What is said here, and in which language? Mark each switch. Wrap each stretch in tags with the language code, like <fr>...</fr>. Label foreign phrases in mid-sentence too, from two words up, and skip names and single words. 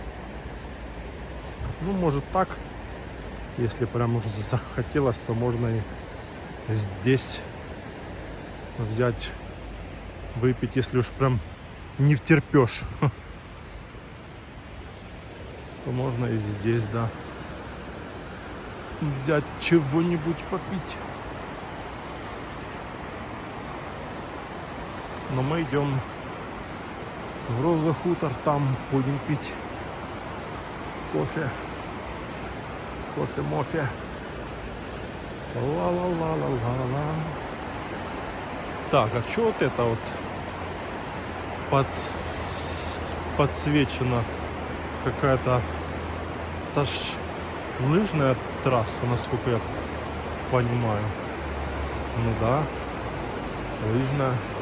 <ru>Ну, может так, если прям уже захотелось, то можно и здесь взять, выпить, если уж прям не втерпешь, то можно и здесь, да, взять чего-нибудь попить. Но мы идем в Роза Хутор, там будем пить кофе. Кофе-мофе. Ла-ла-ла-ла-ла-ла. Так, а что вот это вот подсвечено? Какая-то та ж лыжная трасса, насколько я понимаю. Ну да, лыжная.</ru>